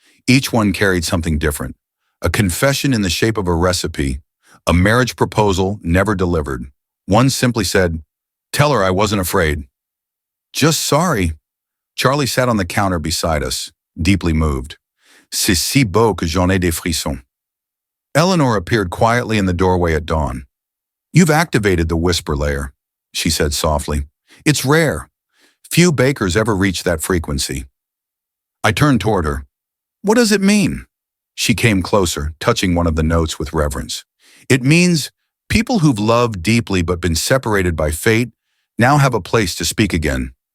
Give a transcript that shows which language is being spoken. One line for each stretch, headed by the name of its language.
English: Each one carried something different. A confession in the shape of a recipe, a marriage proposal never delivered. One simply said, "Tell her I wasn't afraid." "Just sorry." Charlie sat on the counter beside us, deeply moved.
French: "C'est si beau que j'en ai des frissons."
English: Eleanor appeared quietly in the doorway at dawn. "You've activated the whisper layer," she said softly. "It's rare. Few bakers ever reach that frequency." I turned toward her. "What does it mean?" She came closer, touching one of the notes with reverence. "It means people who've loved deeply but been separated by fate now have a place to speak again.